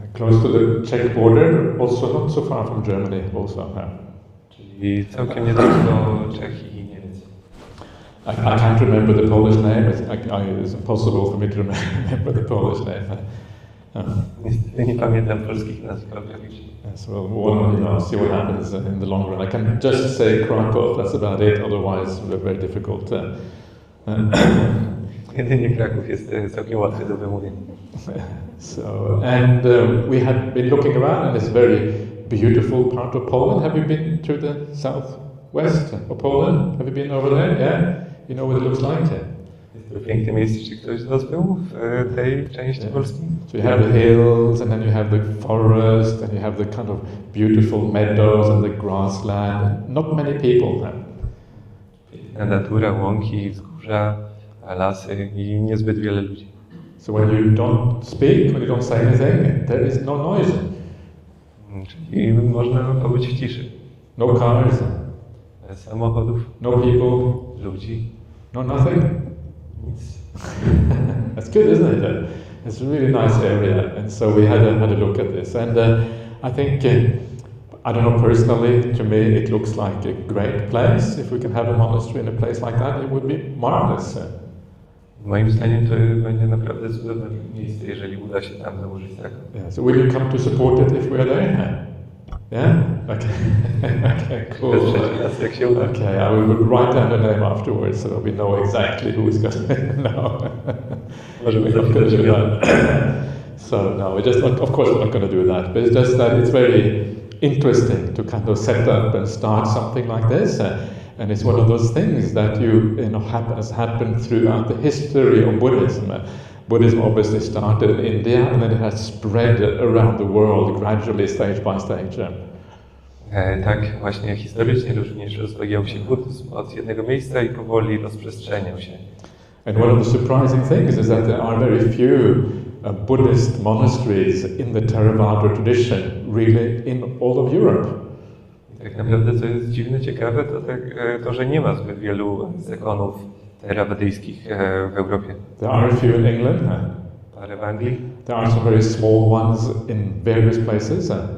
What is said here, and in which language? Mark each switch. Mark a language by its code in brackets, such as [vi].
[en] Close to the Czech border, also not so far from Germany also. [pl] Czyli całkiem niedaleko Czech i Niemiec. [en] I can't remember the Polish name. It's impossible for me to remember the Polish name. [pl] Niestety nie pamiętam polskich nazw geograficznych. [en] So we'll see what happens in the long run. I can just say Kraków, that's about it, otherwise very difficult. [pl] Jedynie Kraków jest całkiem łatwy do wymówienia. [en] So, and we have been looking around and it's a very beautiful part of Poland. Have you been to the southwest of Poland? Have you been over there? Yeah? You know what it looks like? [pl] Jest to piękne miejsce. Czy ktoś z Was był w tej części Polski? [en] So you have the hills, and then you have the forest, and you have the kind of beautiful meadows and the grassland. Not many people. [pl] Piękna natura, łąki, wzgórza, lasy i niezbyt wiele ludzi. [en] So when you don't speak, when you don't say anything, there is no noise. [pl] Czyli można pobyć w ciszy. [en] No cars. [pl] Samochodów. [en] No people. [pl] Ludzi. [en] No nothing. [pl] Nic. [en] That's good, isn't it? It's a really nice area, and so we had a look at this, and I think I don't know, personally, to me it looks like a great place. If we can have a monastery in a place like that, it would be marvelous. [pl] Moim zdaniem to będzie naprawdę cudowne miejsce, jeżeli uda się tam założyć zakon. [en] Yeah, so will you come to support it if we're there? Yeah? Okay. Okay, cool. Okay, I will write down the name afterwards so that we know exactly who's going to know. We're not going to do that. So, no, we're just, of course we're not going to do that, but it's just that it's very interesting to kind of set up and start something like this. And it's one of those things that has happened throughout the history of Buddhism. Buddhism obviously started in India and then it has spread around the world gradually, stage by stage. [pl] Tak, właśnie historycznie również rozwijał się buddyzm od jednego miejsca i powoli rozprzestrzeniał się. [en] And one of the surprising things is that there are very few Buddhist monasteries in the Theravāda tradition, really in all of Europe. [pl] Tak naprawdę, co jest dziwne, ciekawe, to że nie ma zbyt wielu zakonów terawadyjskich w Europie. [en] There are a few in England. [pl] Parę w Anglii. [en] There are some very small ones in various places.